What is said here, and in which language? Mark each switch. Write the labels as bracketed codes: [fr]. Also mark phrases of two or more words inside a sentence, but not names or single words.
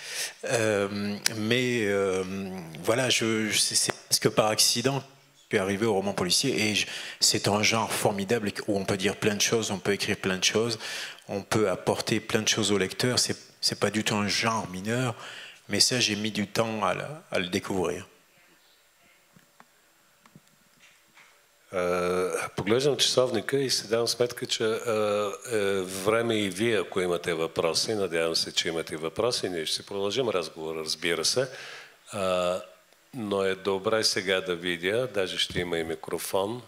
[fr] Voilà, c'est presque par accident que je suis arrivé au roman policier. Et c'est un genre formidable où on peut dire plein de choses, on peut écrire plein de choses, on peut apporter plein de choses au lecteur. C'est pas du tout un genre mineur. Mais ça, j'ai mis du temps à le découvrir. [bg] Поглеждам часовника и си давам сметка, че време и вие, ако имате въпроси, надявам се, че имате въпроси, ние ще си продължим разговора, разбира се, но е добре сега да видя, даже ще има и микрофон.